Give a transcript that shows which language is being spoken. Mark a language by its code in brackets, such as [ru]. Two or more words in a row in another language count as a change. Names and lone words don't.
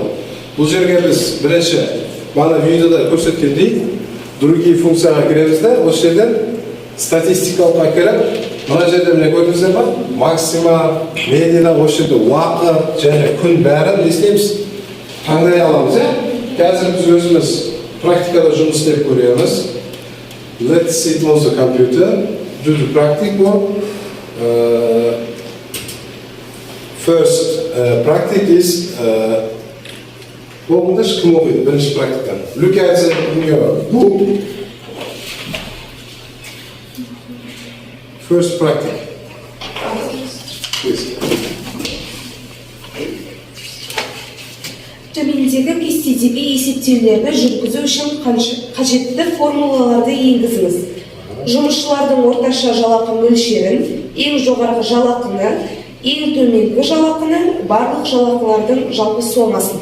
[kk] Бұл жерге біз бірінші бана видеода көрсеткендей другие функцияға кіреміз де, осы жерден статистикалық кіріп, мына жерде міне көрдіңіздер ба? Максима, медиана, осы жерде уақыт және күн бәрін не істейміз? Таңдай аламыз, Қазір біз өзіміз практикада жұмыс істеп көреміз. [en] Let's sit on the computer, do the practical. First practice is [kk] кім оқиды? Бірінші практиканы. [en] Look at it in your book. First practice. Please. [kk] Төмендегі кестедегі есептеулерді жүргізу үшін қажетті формулаларды енгізіңіз. Жұмысшылардың орташа жалақы мөлшерін, ең жоғарғы жалақыны, Ең төменгі жалақыны барлық жалақылардың жалпы сомасын.